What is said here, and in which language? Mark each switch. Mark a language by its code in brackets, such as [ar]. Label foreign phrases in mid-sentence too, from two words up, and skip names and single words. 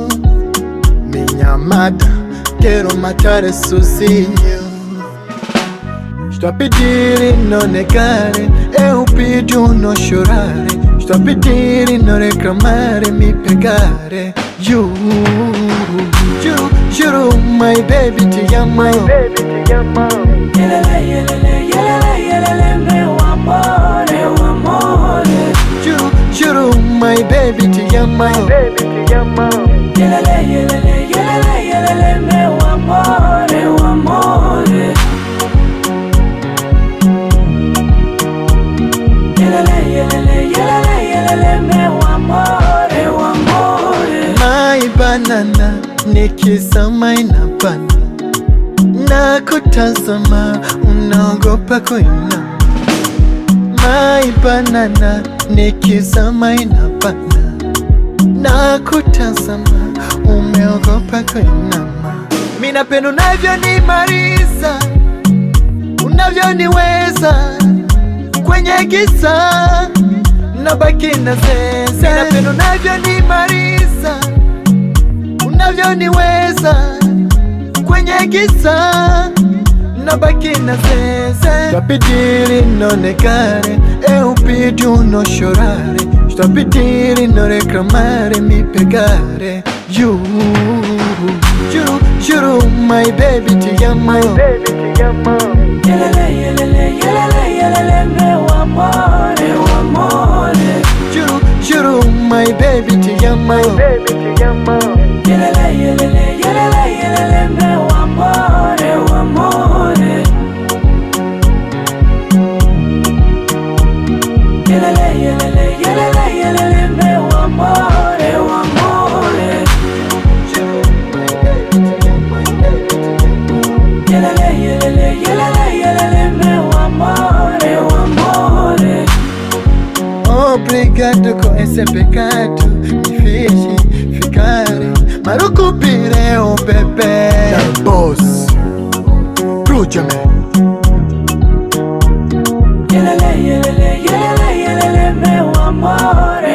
[pt] Minha amada, quero matar sozinho. Estou a pedir e não negar, eu pido não chorar. Estou a pedir e não reclamar, me pegar. Juro, juro, [en] my baby [pt] te amo. Yelele, yelele, yelele, yelele, meu amor, meu amor. Juro, [en] my baby [pt] te amo. Yelele, yelele, yelele, yelele, meu amor, meu amor. Yelele, yelele, yelele, yelele, meu amor, meu amor. [en] My banana, [sw] nikisama inapanda. Nakutazama, unaogopa kuinama. [en] My banana, [sw] nikizama inapanda. Nakutazama, umeogopa kuinama. Mimi napenda unavyonimaliza, unavyoniweza kwenye giza, nabaki na zeze. Mimi napenda unavyonimaliza, unavyoniweza kwenye giza, nabaki na zeze. [pt] Estou a pedir e não negar, eu pido não chorar. Estou a pedir e não reclamar, me pegar. Juro, juro, [en] my baby [pt] te amo. Yelele, yelele, yelele, yelele, meu amor, meu amor. Juro, [en] my baby [pt] te amo. Yelele, yelele, yelele, yelele, meu amor, meu amor. Yelele, yelele, yelele, yelele, meu amor, meu amor. Yelele, yelele, yelele, yelele, meu amor, meu amor. Obrigado com esse pecado, me fez ficar marucupire o bebê. [en] The boss, Bru Jamen. Yelele, yelele, yelele, yelele, [pt] meu amor.